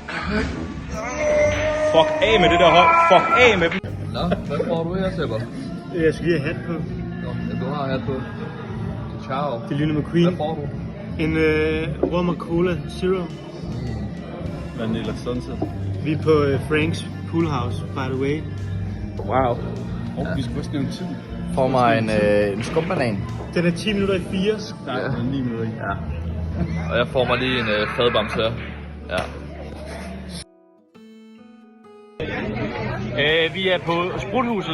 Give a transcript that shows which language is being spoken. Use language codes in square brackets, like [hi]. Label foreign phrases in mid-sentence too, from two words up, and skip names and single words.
[da] Fuck af med det der hold. Fuck af med dem. Nå, hvad får du her, Sepper? Jeg skal lige have hat på. Nå, ja, du har hat på. Ciao. Det ligner McQueen. Hvad får du? En rum og cola zero. Vanilla Sunset. Vi er på Franks Pool House, [en] by the way. [da] Wow. Vi skal også nævne tid. Får mig en skumbanan. Den er 10 minutter i 4. Nej, det er 9 minutter. Ja. Og jeg får mig lige en fadbams her. Ja. Vi er på Spruthuset.